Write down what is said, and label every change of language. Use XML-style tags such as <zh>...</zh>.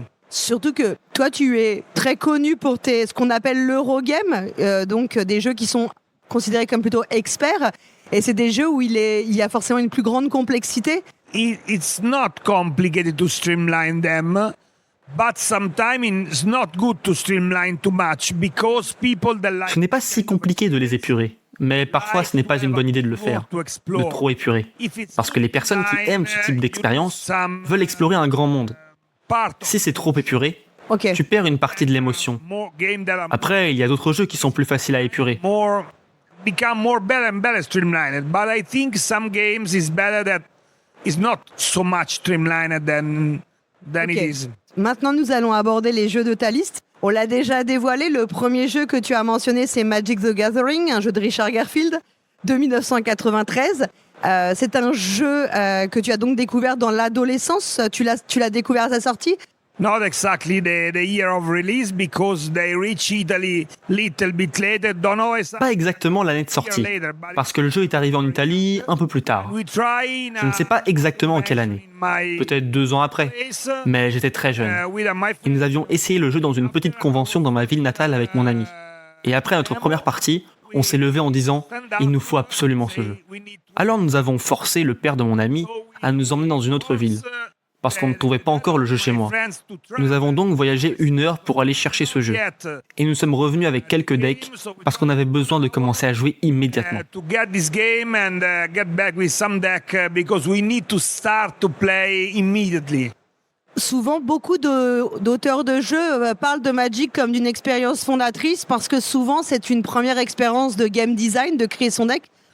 <fr>Surtout que toi, tu es très connu pour ce qu'on appelle l'Eurogame, donc des jeux qui sont considérés comme plutôt experts. Et c'est des jeux où il y a forcément une plus grande complexité.</fr> <en>It's not complicated to streamline them, but sometimes it's not good to streamline too much because people that like</en> <fr>Ce n'est pas si compliqué de les épurer, mais parfois ce n'est pas une bonne idée de le faire, de trop épurer. Parce que les personnes qui aiment ce type d'expérience veulent explorer un grand monde. Si c'est trop épuré, Ok. tu perds une partie de l'émotion. Après, il y a d'autres jeux qui sont plus faciles à épurer.</fr> <en>Become more better and better streamlined, but I think some games is better that is not so much streamlined than Ok. it is.</en> <fr>Maintenant, nous allons aborder les jeux de ta liste. On l'a déjà dévoilé, le premier jeu que tu as mentionné, c'est Magic the Gathering, un jeu de Richard Garfield de 1993. C'est un jeu que tu as donc découvert dans l'adolescence. Tu l'as découvert à sa sortie.</fr> <en>Not exactly the year of release because they reach Italy little bit later. Don't know exactly.</en> <fr>Pas exactement l'année de sortie, parce que le jeu est arrivé en Italie un peu plus tard. Je ne sais pas exactement en quelle année, peut-être 2 ans après, mais j'étais très jeune. Et nous avions essayé le jeu dans une petite convention dans ma ville natale avec mon ami. Et après notre première partie, on s'est levé en disant « Il nous faut absolument ce jeu ». Alors nous avons forcé le père de mon ami à nous emmener dans une autre ville, parce qu'on ne trouvait pas encore le jeu chez moi. Nous avons donc voyagé 1 heure pour aller chercher ce jeu. Et nous sommes revenus avec quelques decks, parce qu'on avait besoin de commencer à jouer immédiatement.</fr> <en>To get this game and get back with some deck because we need to start to play immediately.</en> <fr>Souvent, beaucoup d'auteurs de jeux parlent de Magic comme d'une expérience fondatrice parce que souvent, c'est une première expérience de game design, de créer son deck.</fr>